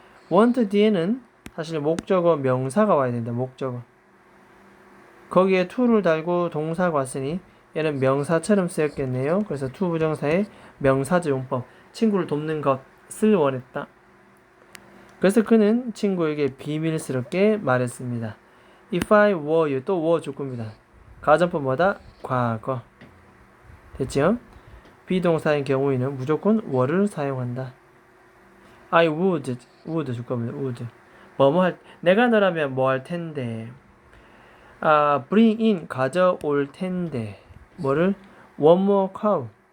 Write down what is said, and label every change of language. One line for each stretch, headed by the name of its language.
Korean: want 뒤에는 사실 목적어 명사가 와야 된다. 목적어. 거기에 to를 달고 동사가 왔으니 얘는 명사처럼 쓰였겠네요. 그래서 to 부정사의 명사적 용법. 친구를 돕는 것을 원했다. 그래서 그는 친구에게 비밀스럽게 말했습니다.
English: If I were you.
Korean: 또 were 줄 겁니다. 가정법 뭐다? 과거. 됐죠? 비동사인 경우에는 무조건 were를 사용한다.
English: I would
Korean: 줄 겁니다.
English: would.
Korean: 뭐뭐 할, 내가 너라면 뭐 할 텐데.
English: bring in,
Korean: 가져올 텐데. 뭐를?
English: one more cow.